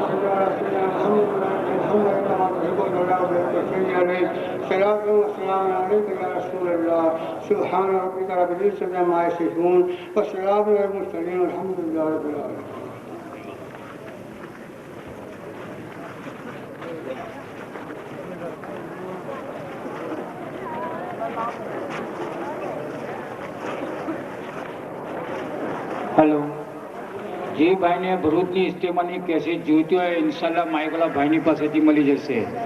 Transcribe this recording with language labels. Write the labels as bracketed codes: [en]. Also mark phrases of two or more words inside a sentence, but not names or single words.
[ar] صل على سيدنا محمد كما تحب وترضى وبارك عليه صلاة وسلام عليك يا رسول الله سبحان ربك رب العزة عما يصفون وسلام على المرسلين والحمد لله رب العالمين. [gu] હેલો જે ભાઈને ભરૂચની ઇસ્ટેમાની કેસેટ જોઈતી હોય ઇન્શાલ્લાહ માઇકવાલા ભાઈની પાસેથી મળી જશે.